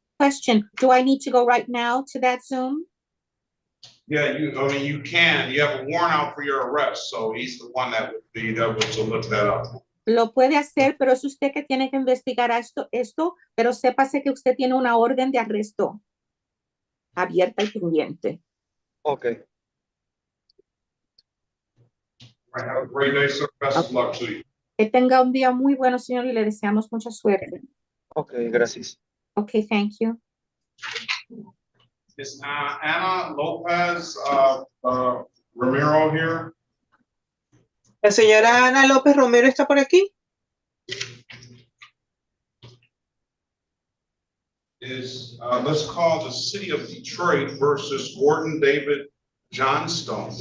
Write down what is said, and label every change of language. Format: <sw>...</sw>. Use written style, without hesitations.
<en>Question, do I need to go right now to that Zoom? Yeah, you can. You have a warrant out for your arrest, so he's the one that would be able to look that up.</en> <es>Lo puede hacer, pero es usted que tiene que investigar esto, pero sépase que usted tiene una orden de arresto abierta y pendiente.</es> <en>Ok. Have a great day, sir. Best of luck to you.</en> <es>Que tenga un día muy bueno, señor, y le deseamos mucha suerte. Ok, gracias.</es> <en>Okay, thank you. Is Ana Lopez Romero here?</en> <es>La señora Ana López Romero está por aquí.</es> <en>Let's call the City of Detroit versus Gordon David Johnstone.</en>